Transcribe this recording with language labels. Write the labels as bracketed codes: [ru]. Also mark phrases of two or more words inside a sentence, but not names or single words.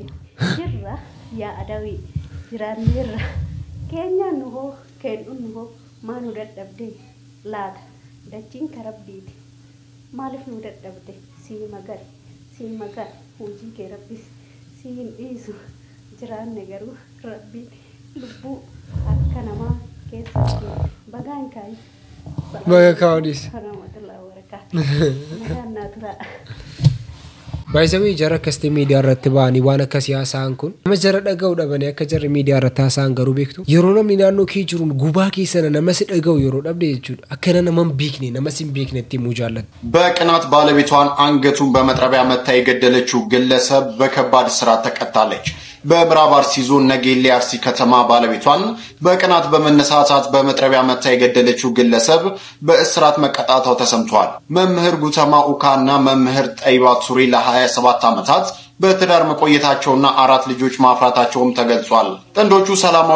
[om] jirra yaa Adawii jiraanneerra keenyaan nu hoo keenyuun nu hoo maa nu dadhabdee laata dachiin karabbiiti maaliif nu dadhabde si magan hojii kee rabbis siin dhiisu jiraanne garuu rabbiin lubbuu akka namaa keessatti bagaan kaayi baga kaawdis [ar] رحمة الله وبركاته [om] nagaan naa turaa Baay'isawii jara akkasii miidiyaa irratti ba'anii waan akkasii haasa'an kun nama jara dhaga'u dhabanii akka jarri miidiyaa irratti haasa'an garuu beektu yeroo namni naannoo kee jiruun gubaa keessana nama si dhaga'u yeroo dhabde jechuudha akkana nama hin beekne nama si hin beekne itti himuu jaallatu. [am] በቅናት ባለቤቷን አንገቱን በመጥረቢያ መታ የገደለችው ግለሰብ በከባድ እስራት ተቀጣለች። በምዕራብ አርሲ ዞን ነጌሌ አርሲ ከተማ ባለቤቷን በቅናት በመነሳሳት በመጥረቢያ መታ የገደለችው ግለሰብ በእስራት መቀጣቷ ተሰምቷል። መምህር ጉተማ ኡካና መምህር ጠይባ ሱሪ ለ27 ዓመታት በትዳር መቆየታቸውና 4 ልጆች ማፍራታቸውም ተገልጿል። ጥንዶቹ ሰላማዊ